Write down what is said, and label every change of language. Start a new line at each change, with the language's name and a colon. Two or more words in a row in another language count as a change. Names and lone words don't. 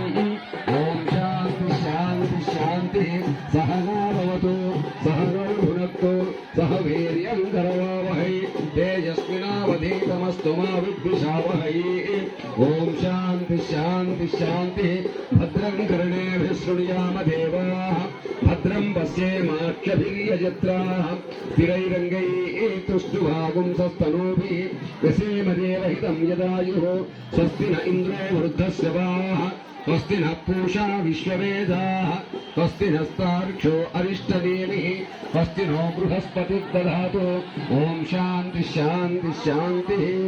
Sanskrit: ఓం శాంతి శాంతి శాంతి సహనాభవతు సహనౌ భునక్తు సహ వీర్యం కరవావహై తేజస్వినావధీతమస్తు మా విద్విషావహై ఓం శాంతి శాంతి శాంతి భద్రం కర్ణేభిः శృణుయామ దేవాः भद्रं पश्येमाक्षभिर्यजत्राः स्थिरैरङ्गैः तुष्टुभागुंसस्तनूभिः व्यसेमदेव हितं यदायुः स्वस्ति न इन्द्रो वृद्धस्य वाः स्वस्ति नः पूषा विश्ववेदाः स्वस्ति नस्तार्क्ष्यो अरिष्टनेमिः स्वस्ति नो बृहस्पतिर्दधातु ॐ शान्तिः शान्तिः शान्तिः